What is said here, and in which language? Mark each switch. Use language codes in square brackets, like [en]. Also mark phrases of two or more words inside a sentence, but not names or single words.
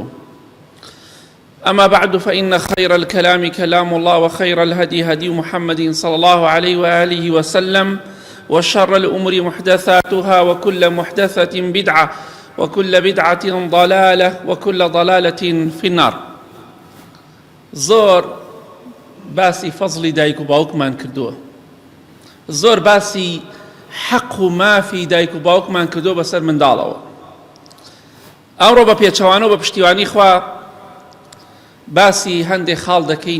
[ar] أما بعد، فإن خير الكلام كلام الله، وخير الهدي هدي محمد صلى الله عليه وآله وسلم، وشر الأمور محدثاتها، وكل محدثة بدعة، وكل بدعة ضلالة، وكل ضلالة في النار. [ckb] زۆر باسی فەزڵی دایک و باوکمان کردووە، زۆر باسی حەق و مافی دایک و باوکمان کردووە بەسەر منداڵەوە. ئەمڕۆ بە پێچەوانەوە بە پشتیوانی خوا باسی هەندێک خاڵ دەکەین.